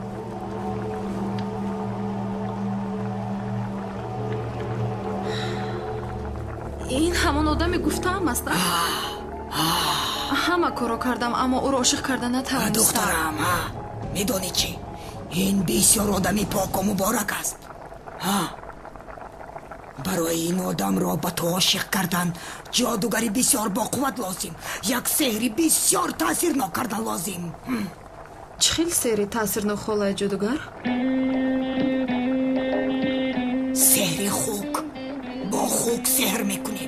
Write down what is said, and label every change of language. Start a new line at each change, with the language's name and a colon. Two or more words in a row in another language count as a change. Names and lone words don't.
Persian: این همون آدمی گفتم است. همه کارو کردم اما او رو عاشق کردن نتوانستم. دخترم میدونی چی؟ این بسیار آدمی پاک و مبارک است.
Tajik: барои ин одамро ба ту ошиқ кардан ҷодугари бисёр боқувват лозим, як сеҳри бисёр таъсирнок кардан лозим. чӣ хел сеҳри таъсирнок холаи ҷодугар? сеҳри хук. бо хук сеҳр мекунем.